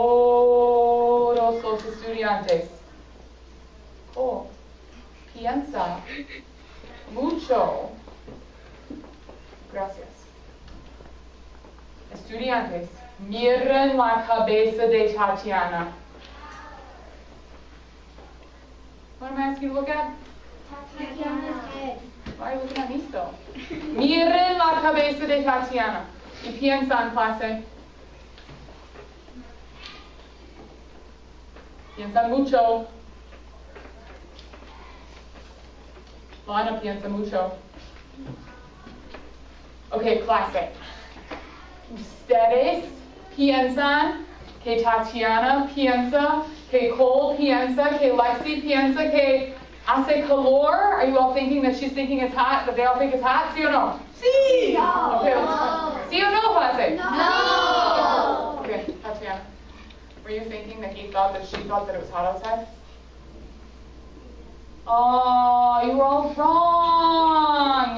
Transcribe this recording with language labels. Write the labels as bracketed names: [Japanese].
[Spanish] Todos los estudiantes. Oh, piensa mucho. Gracias. Estudiantes, miren la cabeza de Tatiana. [English] What am I asking you to look at? Tatiana's head. Why are you looking at me still? [Spanish] Miren la cabeza de Tatiana. Y piensan, clase. Piensan mucho. Lana piensa mucho. Okay, clase. Ustedes piensan que Tatiana piensa, que Cole piensa, que Lexi piensa que hace calor. [English] Are you all thinking that she's thinking it's hot, that they all think it's hot? [Spanish] ¿Sí o no? Sí. Okay. ¿Sí o no, clase? No. [English] Okay, Tatiana. Were you thinking that she thought that it was hot outside? Oh, you were all wrong.